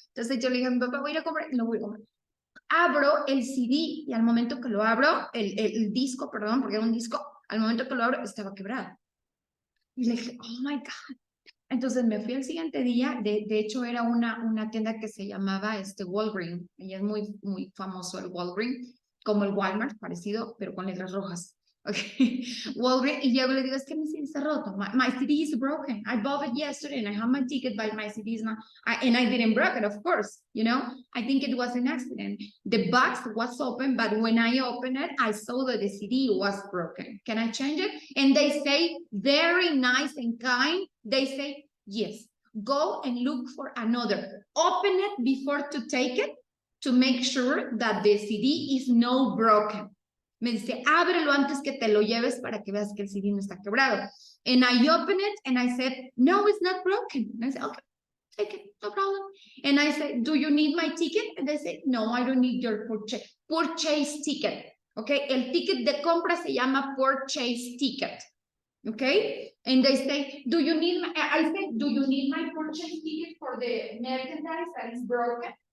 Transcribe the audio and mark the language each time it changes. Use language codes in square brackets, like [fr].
[es] Entonces yo le dije a mi papá, voy a ir a comprar, y lo voy a comprar. Abro el CD y al momento que lo abro, el disco, perdón, porque era un disco, al momento que lo abro estaba quebrado. Y le dije, [en] oh my God. [es] Entonces me fui el siguiente día, de hecho era una tienda que se llamaba Walgreens, y es muy famoso el Walgreens, como el Walmart, parecido, pero con letras rojas. [en] Okay. Walgreens, [es] y yo le digo, es que mi CD está roto, [en] my CD is broken, I bought it yesterday and I have my ticket, but my CD is not, and I didn't break it, of course, you know, I think it was an accident. The box was open, but when I opened it, I saw that the CD was broken. Can I change it? And they say, very nice and kind, they say, yes, go and look for another. Open it before to take it to make sure that the CD is no broken. [es] Me dice, ábrelo antes que te lo lleves para que veas que el CD no está quebrado. [en] And I opened it and I said, no, it's not broken. And I said, okay, take it, no problem. And I said, do you need my ticket? And they said, no, I don't need your purchase ticket. [es] Okay, el ticket de compra se llama purchase ticket. [en] Okay, and they say, do you need my, I said, do you need my purchase ticket for the merchandise that is broken?